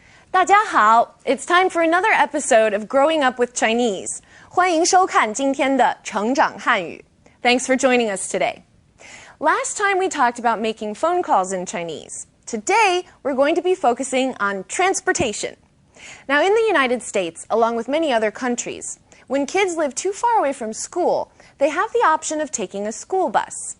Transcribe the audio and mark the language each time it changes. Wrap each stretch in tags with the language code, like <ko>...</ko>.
<zh>大家好,</zh> <en>it's time for another episode of Growing Up with Chinese.</en> <zh>欢迎收看今天的成长汉语.</zh> <en>Thanks for joining us today. Last time we talked about making phone calls in Chinese. Today, we're going to be focusing on transportation. Now, in the United States, along with many other countries, when kids live too far away from school, they have the option of taking a school bus.</en>